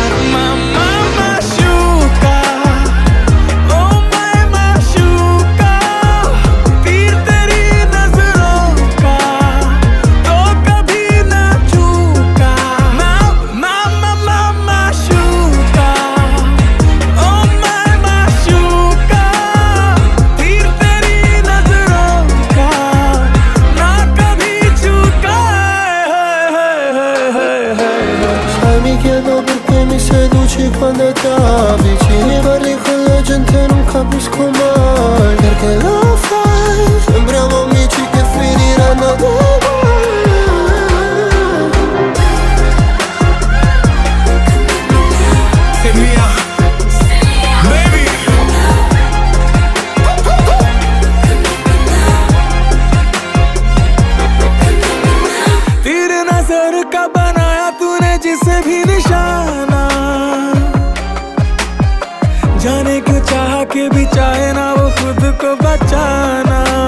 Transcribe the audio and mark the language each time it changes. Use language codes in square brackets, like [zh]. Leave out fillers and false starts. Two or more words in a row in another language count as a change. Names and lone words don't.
[hi] मामा माशूका, ओ माय माशूका, तीर तेरी नजरों का तो कभी ना चूका। मामा माशूका, ओ माय माशूका, तीर तेरी नजरों का ना कभी चूका। [it] Sai, mi chiedo perché mi seduci quando ti avvicini. Parli con la gente, non capisco mai perché lo fai. Sembriamo amici che finiranno domani. Sei mia, baby. [hi] तीर नजर का बनाया तूने जिसे भी निशाना, जाने क्यों चाह के भी चाहे ना वो खुद को बचाना।